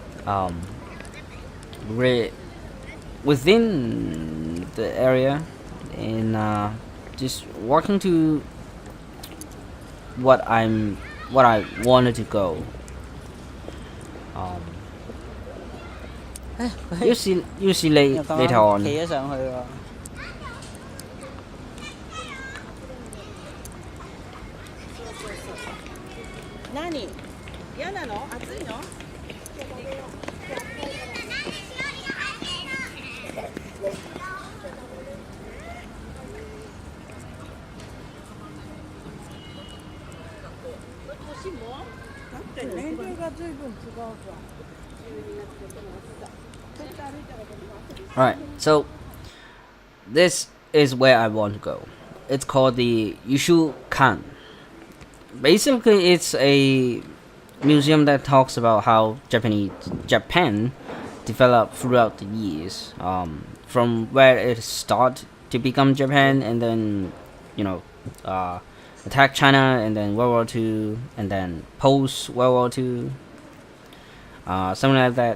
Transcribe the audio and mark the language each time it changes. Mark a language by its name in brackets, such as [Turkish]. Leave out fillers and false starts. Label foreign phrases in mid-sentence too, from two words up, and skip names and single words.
[English] Within the area, and just walking to what I wanted to go. You see later on. [Cantonese] 企咗上去喎。 [Japanese] 何？嫌なの？暑いの？年も？だって年齢が随分違うじゃん。 [English] Alright, so this is where I want to go. It's called the Yushu Kan. Basically, it's a museum that talks about how Japan developed throughout the years, from where it started to become Japan, and then attack China, and then World War II, and then post World War II, something like that.